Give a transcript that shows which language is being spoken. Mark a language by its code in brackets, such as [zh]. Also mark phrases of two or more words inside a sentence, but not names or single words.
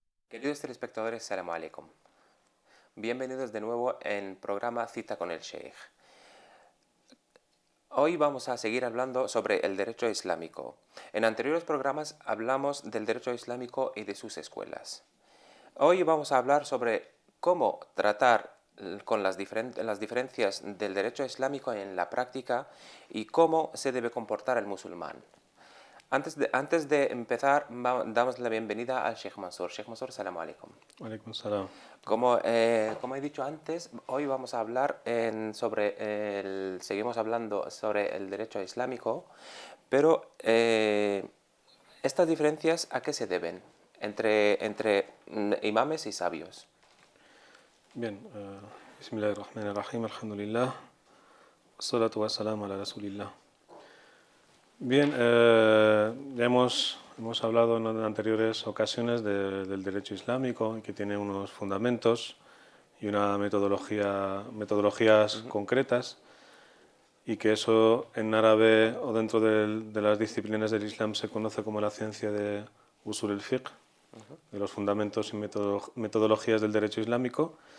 [es] Queridos telespectadores, [ar] سلام عليكم. [es] Bienvenidos de nuevo en el programa Cita con el Sheikh. Hoy vamos a seguir hablando sobre el derecho islámico. En anteriores programas hablamos del derecho islámico y de sus escuelas. Hoy vamos a hablar sobre cómo tratar con las diferencias del derecho islámico en la práctica y cómo se debe comportar el musulmán. Antes de empezar, damos la bienvenida al Sheikh Mansur. Sheikh Mansur, [ar] سلام عليكم. عليكم سلام. [es] Como he dicho antes, hoy vamos a hablar seguimos hablando sobre el derecho islámico, pero estas diferencias ¿a qué se deben entre imames y sabios? Bien, [ar] بسم الله الرحمن الرحيم، الحمد لله، والصلاة والسلام على رسول الله. [es] Bien, ya hemos hablado en anteriores ocasiones del derecho islámico, que tiene unos fundamentos y una metodologías concretas, y que eso en árabe o dentro de las disciplinas del Islam se conoce como la ciencia de [ar] أصول الفقه, [es] de los fundamentos y metodologías del derecho islámico.